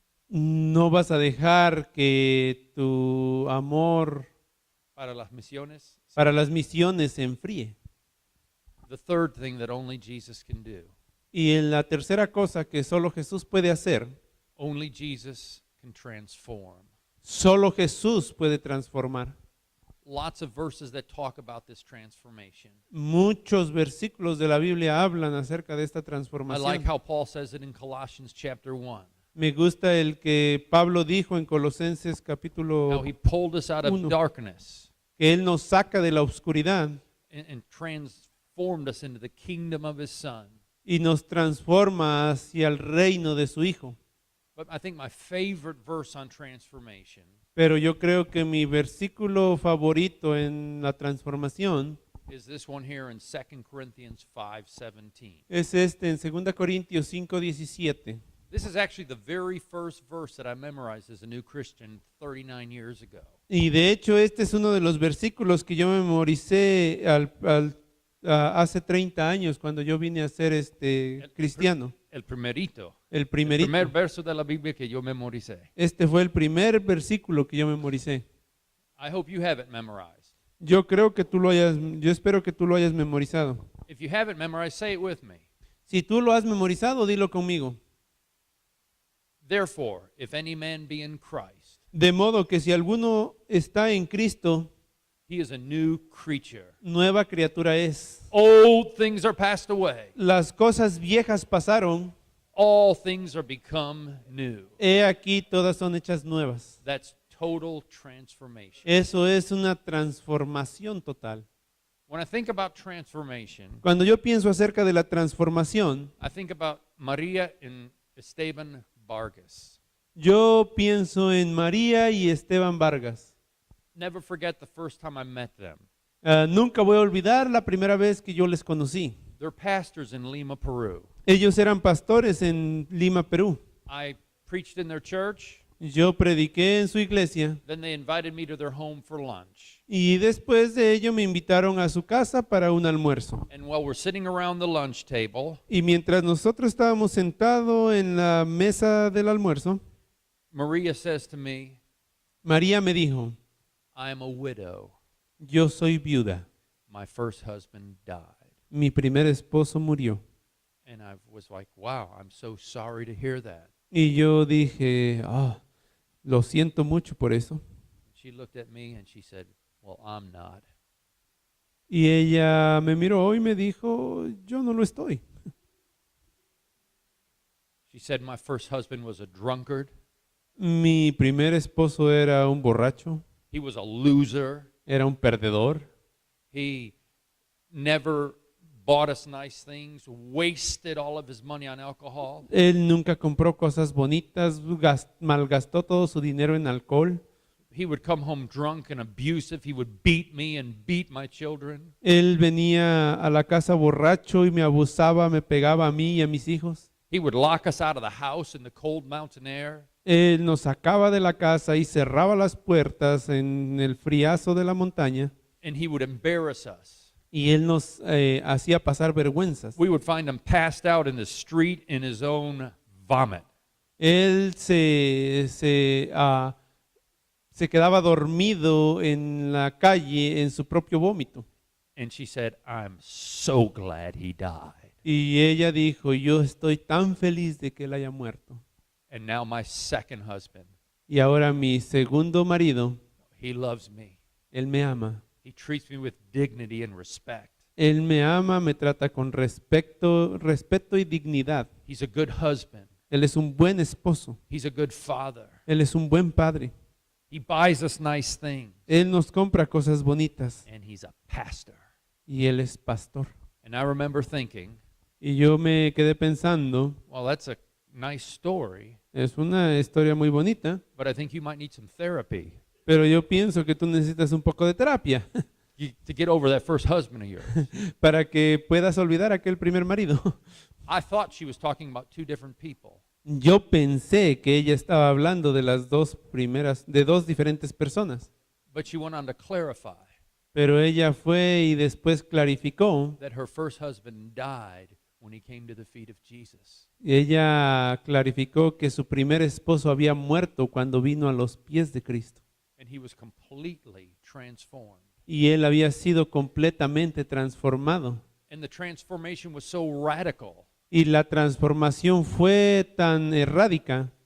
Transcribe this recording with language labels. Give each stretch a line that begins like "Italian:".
Spanish: no vas a dejar que tu amor Para las misiones. para las misiones se enfríe.
English: The third thing that only Jesus can do.
Spanish: Y en la tercera cosa que solo Jesús puede hacer,
English: Only Jesus can transform.
Spanish: solo Jesús puede transformar.
English: Lots of verses that talk about this transformation.
Spanish: Muchos versículos de la Biblia hablan acerca de esta
English: I like
Spanish: transformación.
English: how Paul says it in Colossians chapter 1.
Spanish: Me gusta el que Pablo dijo en Colosenses
English: How
Spanish: capítulo
English: he pulled us out of
Spanish: Uno.
English: darkness
Spanish: que Él nos saca de la oscuridad
English: and transformed us into the kingdom of his Son.
Spanish: y nos transforma hacia el reino de su Hijo.
English: But I think my favorite verse on transformation
Spanish: Pero yo creo que mi versículo favorito en la transformación
English: is this one here in 2 Corinthians 5:17.
Spanish: es este en 2 Corintios 5:17.
English: This is actually the very first verse that I memorized as a new Christian 39 years ago.
Spanish: Y de hecho este es uno de los versículos que yo memoricé hace 30 años cuando yo vine a ser cristiano. El primerito. El El primerito. primer verso de la Biblia que yo memoricé. Este fue el primer versículo que yo memoricé.
English: I hope you have it memorized.
Spanish: Yo espero que tú lo hayas memorizado.
English: If you have it memorized, say it with me.
Spanish: Si tú lo has memorizado, dilo conmigo.
English: Therefore, if any man be in Christ,
Spanish: De modo que si alguno está en Cristo,
English: he is a new creature.
Spanish: nueva criatura es.
English: Old things are passed away.
Spanish: Las cosas viejas pasaron,
English: All things are become new.
Spanish: he aquí todas son hechas nuevas.
English: That's total transformation.
Spanish: Eso es una transformación total.
English: When I think about transformation,
Spanish: Cuando yo pienso acerca de la transformación,
English: I think about Maria and Esteban Vargas.
Spanish: yo pienso en María y Esteban Vargas.
English: Never forget the first time I met them.
Spanish: Nunca voy a olvidar la primera vez que yo les conocí.
English: They're pastors in Lima, Peru.
Spanish: Ellos eran pastores en Lima, Perú.
English: I preached in their church.
Spanish: Yo prediqué en su iglesia
English: Then they invited me to their home for lunch.
Spanish: y después de ello me invitaron a su casa para un almuerzo.
English: And while we're sitting around the lunch table,
Spanish: Y mientras nosotros estábamos sentados en la mesa del almuerzo,
English: Maria says to me,
Spanish: María me dijo,
English: I am a widow.
Spanish: yo soy viuda.
English: My first husband died.
Spanish: Mi primer esposo murió.
English: And I was like, wow, I'm so sorry to hear that.
Spanish: Y yo dije, lo siento mucho por eso.
English: She looked at me and she said, well, I'm not.
Spanish: Y ella me miró y me dijo, yo no lo estoy.
English: She said my first husband was a drunkard.
Spanish: Mi primer esposo era un borracho,
English: He was a loser.
Spanish: era un perdedor.
English: He never bought us nice things, wasted all of his money on alcohol.
Spanish: Él nunca compró cosas bonitas, malgastó todo su dinero en alcohol.
English: He would come home drunk and abusive. He would beat me and beat my children.
Spanish: Él venía a la casa borracho y me abusaba, me pegaba a mí y a mis hijos.
English: He would lock us out of the house in the cold mountain air.
Spanish: Él nos sacaba de la casa y cerraba las puertas en el friazo de la montaña
English: And he would embarrass us.
Spanish: y él nos hacía pasar vergüenzas.
English: We would find him passed out in the street in his own vomit.
Spanish: Él se quedaba dormido en la calle en su propio vómito.
English: And she said, I'm so glad he died.
Spanish: Y ella dijo, yo estoy tan feliz de que él haya muerto.
English: And now my second husband,
Spanish: Y ahora mi segundo marido,
English: he loves me.
Spanish: él me ama.
English: He treats me with dignity and respect.
Spanish: Él me ama, me trata con respeto y dignidad.
English: He's a good husband.
Spanish: Él es un buen esposo.
English: He's a good father.
Spanish: Él es un buen padre.
English: He buys us nice things.
Spanish: Él nos compra cosas bonitas.
English: And he's a pastor.
Spanish: Y él es pastor.
English: And I remember thinking,
Spanish: Y yo me quedé pensando,
English: well, that's a nice story,
Spanish: es una historia muy bonita,
English: but I think you might need some therapy
Spanish: pero yo pienso que tú necesitas un poco de terapia
English: to get over that first husband of yours.
Spanish: para que puedas olvidar a aquel primer marido.
English: I thought she was talking about two different people.
Spanish: Yo pensé que ella estaba hablando de las dos diferentes personas,
English: But she went on to clarify.
Spanish: Pero ella fue y después clarificó,
English: that her first husband died when he came to the feet of Jesus.
Spanish: ella clarificó que su primer esposo había muerto cuando vino a los pies de Cristo.
English: And he was completely transformed.
Spanish: Y él había sido completamente transformado.
English: And the transformation was so radical
Spanish: Y la transformación fue tan radical